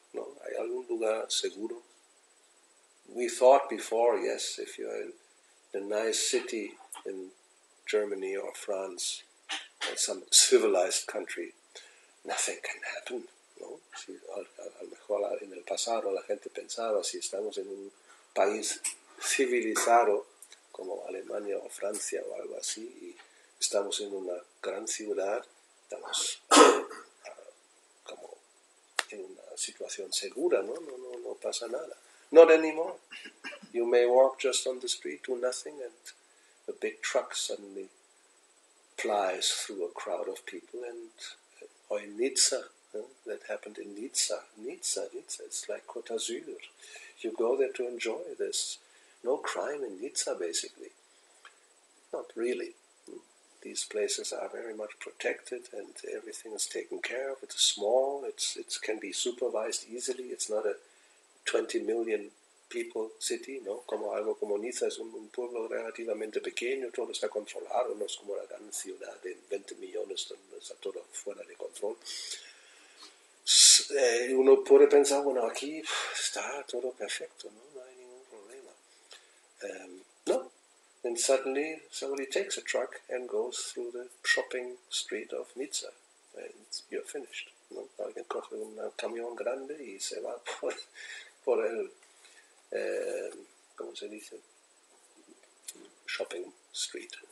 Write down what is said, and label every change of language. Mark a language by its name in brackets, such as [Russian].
[Spanish] No, ¿hay algún lugar seguro? [English] We thought before, yes, if you're in a nice city in Germany or France or some civilized country, nothing can happen. [Spanish] ¿No? Si, a lo mejor en el pasado la gente pensaba, si estamos en un país civilizado como Alemania o Francia o algo así, y estamos en una gran ciudad, estamos como en una situación segura, ¿no? No pasa nada. [English] Not anymore. You may walk just on the street, do nothing, and a big truck suddenly flies through a crowd of people. Or in Nizza, that happened in Nizza, it's like Côte d'Azur. You go there to enjoy. There's no crime in Nizza, basically. Not really. These places are very much protected and everything is taken care of. It's small, it can be supervised easily. It's not a 20 million people city, ¿no? [Spanish] Algo como Niza es un pueblo relativamente pequeño, todo está controlado, no es como la gran ciudad de 20 millones donde está todo fuera de control. Uno puede pensar, bueno, aquí está todo perfecto, no hay ningún problema. No. [English] And suddenly somebody takes a truck and goes through the shopping street of Nizza, and you're finished. [Spanish] ¿No? Alguien coge un camión grande y se va por el, ¿cómo se dice? [English] Shopping street.